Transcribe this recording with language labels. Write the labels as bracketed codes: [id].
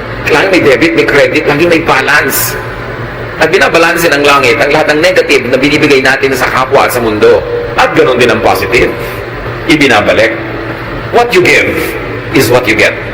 [tl] Laging may debit, may credit, laging may balance. At binabalansin ng langit ang lahat ng negative na binibigay natin sa kapwa at sa mundo. At ganoon din ang positive. Ibinabalik. [en] What you give is what you get.